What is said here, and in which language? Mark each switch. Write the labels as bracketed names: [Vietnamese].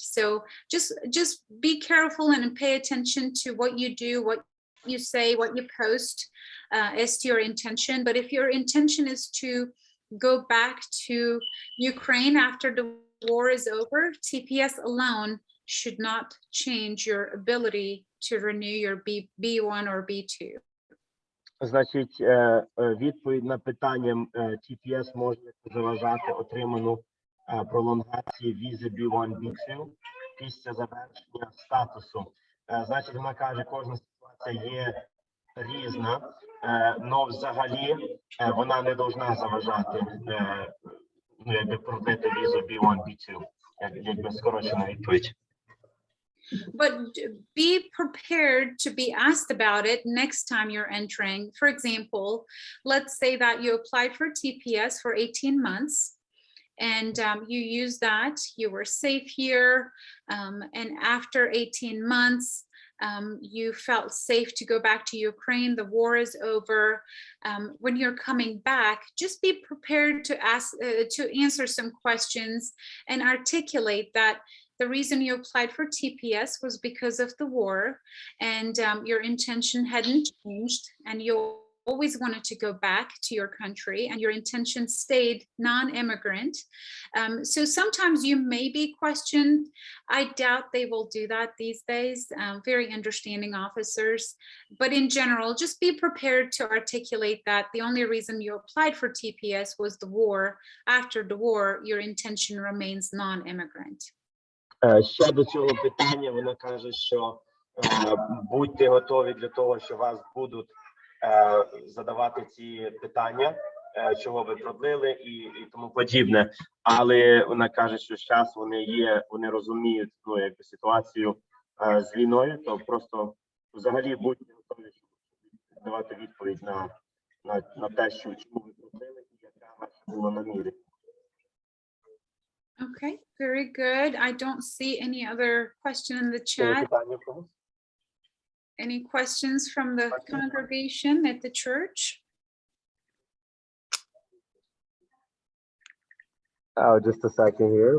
[English] So just be careful and pay attention to what you do, what you say, what you post as to your intention. But if your intention is to go back to Ukraine after the war is over, TPS alone should not change your ability to renew your B1 or B2. [Ukrainian] Значить, відповідь на питання TPS може заважати отриману пролонгації візи B1, B2 після завершення статусу. Значить, вона каже, кожна ситуація є різна, но взагалі вона не повинна заважати, якби продлити візу B1, B2, якби скорочена відповідь. [English] But be prepared to be asked about it next time you're entering. For example, let's say that you applied for TPS for 18 months and you used that, you were safe here, and after 18 months, you felt safe to go back to Ukraine, the war is over. When you're coming back, just be prepared to answer some questions and articulate that the reason you applied for TPS was because of the war, and your intention hadn't changed, and you always wanted to go back to your country, and your intention stayed non-immigrant. So sometimes you may be questioned. I doubt they will do that these days, very understanding officers. But in general, just be prepared to articulate that the only reason you applied for TPS was the war. After the war, your intention remains non-immigrant. [Ukrainian] Ще до цього питання вона каже, що будьте готові для того, що вас будуть задавати ці питання, чого ви продлили і тому подібне. Але вона каже, що зараз вони розуміють, якби ситуацію з війною, то просто взагалі будьте готові, щоб давати відповідь на те, що чому ви продлили і яка ваша була наміри. [English] Okay, very good. I don't see any other question in the chat. Any questions from the congregation at the church? Oh, just a second here.